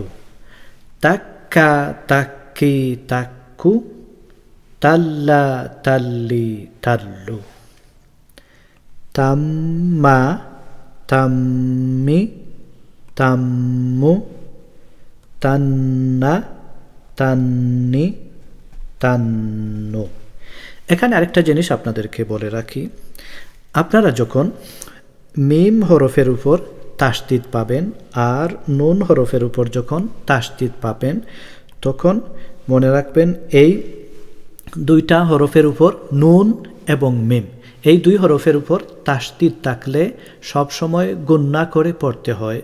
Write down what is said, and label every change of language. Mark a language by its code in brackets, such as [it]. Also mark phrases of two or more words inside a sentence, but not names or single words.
[ar] تَكَّا، تَكِّي، تَكُّو، تَلَّا، تَلِّي، تَلُّو. تَمَّا، تَمِّي، تَمُّو، تَنَّا، تَنِّي، تَنُّو. [bn] এখানে আরেকটা জিনিস আপনাদেরকে বলে রাখি, আপনারা যখন মিম হরফের উপর তাসদিদ পাবেন আর নুন হরফের উপর যখন তাসদিদ পাবেন, তখন মনে রাখবেন এই দুইটা হরফের উপর, নুন এবং মিম, এই দুই হরফের উপর তাসদিদ থাকলে সবসময় গুন্না করে পড়তে হয়।